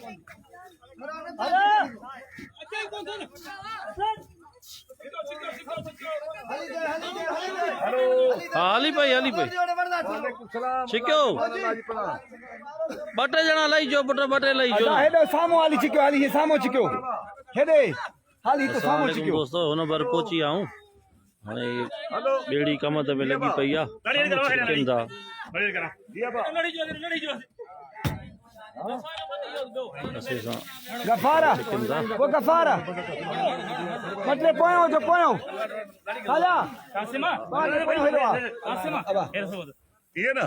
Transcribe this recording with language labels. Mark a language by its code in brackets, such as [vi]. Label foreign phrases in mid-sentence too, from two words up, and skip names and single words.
[sd] हाँ हली पई छिक्यो ॿ टे ॼणा लही जो पुट, ॿ टे लही जो। हेॾो साम्हूं हाली छिक्यो, हाली साम्हूं छिक्यो, हेॾे हाली तो साम्हूं छिक्यो। दोस्तों हुन बार पहुची आऊं हाणे ॿेड़ी कम ते में लगी पई आहे। गफारा वो गफारा मतलब पोयो जो पोयो आजा कासिमा ये ना